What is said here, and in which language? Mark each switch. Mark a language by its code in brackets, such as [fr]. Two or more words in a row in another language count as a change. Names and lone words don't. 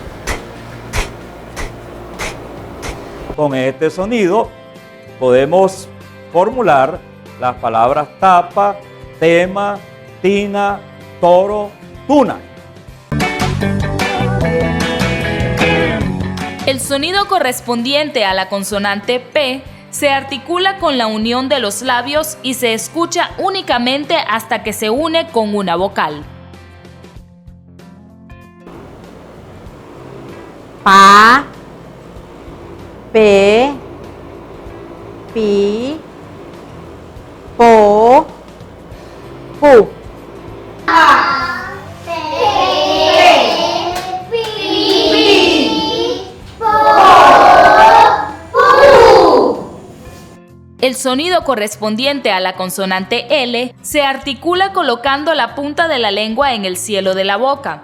[es] Con este sonido podemos formular las palabras tapa, tema, tina, toro, tuna. El sonido correspondiente a la consonante P se articula con la unión de los labios y se escucha únicamente hasta que se une con una vocal. Pa, pe, pi, po, pu. El sonido correspondiente a la consonante L se articula colocando la punta de la lengua en el cielo de la boca.